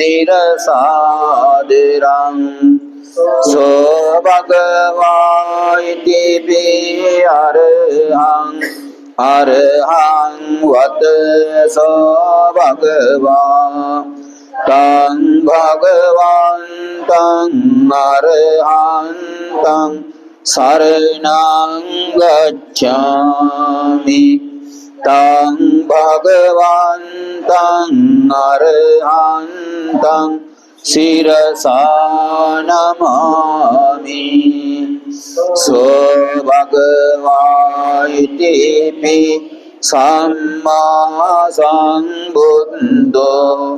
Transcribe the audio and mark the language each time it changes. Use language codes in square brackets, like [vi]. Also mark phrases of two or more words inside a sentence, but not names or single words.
[pi] शिरसादरं सो भगवा इति अर्हं वद सो भगवा तं भगवन्तं अर्हन्तं शरणं गच्छामि तं भगवन्तं අරහන්තං සිරසා නමාමි සෝ භගවා ඉතිපි සම්මා සම්බුද්ධෝ